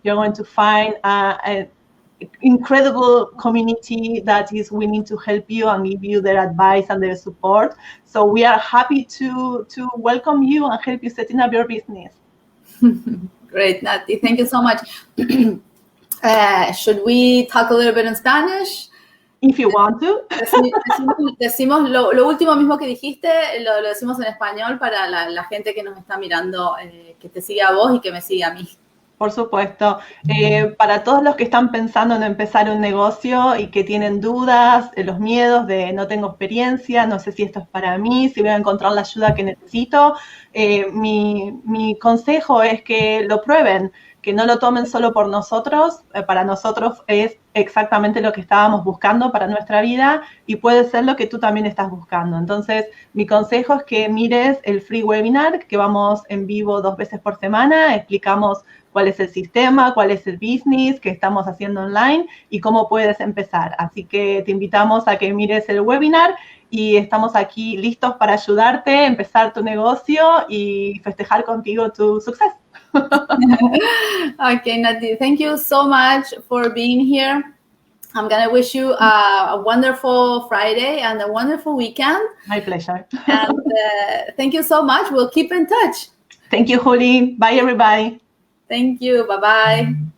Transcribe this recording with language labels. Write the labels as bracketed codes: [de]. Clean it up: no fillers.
[en] You're going to find an incredible community that is willing to help you and give you their advice and their support. So we are happy to welcome you and help you setting up your business. Great, Nati. Thank you so much. Should we talk a little bit in Spanish? If you want to. [es] Decimos lo último mismo que dijiste, lo decimos en español para la gente que nos está mirando, que te siga a vos y que me siga a mí. Por supuesto. Para todos los que están pensando en empezar un negocio y que tienen dudas, los miedos de no tengo experiencia, no sé si esto es para mí, si voy a encontrar la ayuda que necesito, mi consejo es que lo prueben, que no lo tomen solo por nosotros. Para nosotros es exactamente lo que estábamos buscando para nuestra vida y puede ser lo que tú también estás buscando. Entonces, mi consejo es que mires el [en] free webinar, [es] que vamos en vivo 2 veces por semana. Explicamos cuál es el sistema, cuál es el business que estamos haciendo online y cómo puedes empezar. Así que te invitamos a que mires el webinar y estamos aquí listos para ayudarte a empezar tu negocio y festejar contigo tu suceso. [en] Okay, Nati, thank you so much for being here. I'm going to wish you a wonderful Friday and a wonderful weekend. My pleasure. And thank you so much. We'll keep in touch. Thank you, Juli. Bye, everybody. Thank you. Bye-bye.